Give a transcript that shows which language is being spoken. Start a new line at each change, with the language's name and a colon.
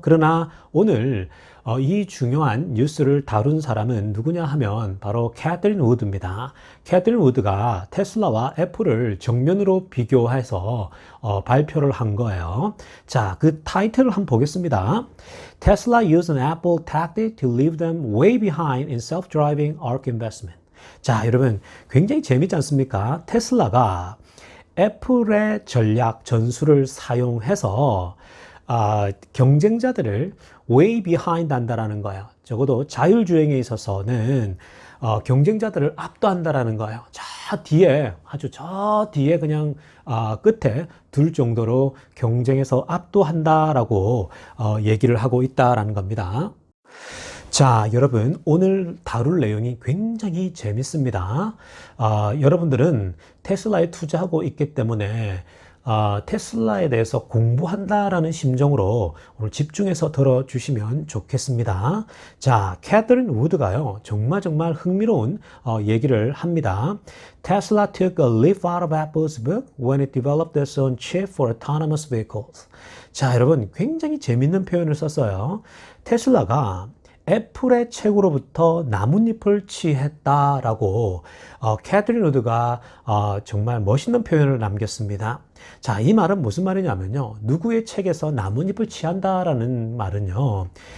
Korean: 그러나 오늘 이 중요한 뉴스를 다룬 사람은 누구냐 하면 바로 캐서린 우드입니다. 캐서린 우드가 테슬라와 애플을 정면으로 비교해서 발표를 한 거예요. 자, 그 타이틀을 한번 보겠습니다.
English: Tesla used an Apple tactic to leave them way behind in self-driving ARK investment.
Korean: 자, 여러분 굉장히 재밌지 않습니까? 테슬라가 애플의 전략 전술을 사용해서 경쟁자들을
English: way behind
Korean: 한다라는 거예요. 적어도 자율주행에 있어서는 경쟁자들을 압도한다라는 거예요. 저 뒤에, 아주 저 뒤에 그냥 끝에 둘 정도로 경쟁에서 압도한다라고 얘기를 하고 있다라는 겁니다. 자, 여러분 오늘 다룰 내용이 굉장히 재밌습니다. 여러분들은 테슬라에 투자하고 있기 때문에 테슬라에 대해서 공부한다라는 심정으로 오늘 집중해서 들어주시면 좋겠습니다. 자, 캐서린 우드가요, 정말 흥미로운 얘기를 합니다.
English: Tesla took a leaf out of Apple's book when it developed its own chip for autonomous vehicles.
Korean: 자, 여러분 굉장히 재밌는 표현을 썼어요. 테슬라가 애플의 책으로부터 나뭇잎을 취했다라고 캐서린 우드가 정말 멋있는 표현을 남겼습니다. 자, 이 말은 무슨 말이냐면요. 누구의 책에서 나뭇잎을 취한다라는 말은요.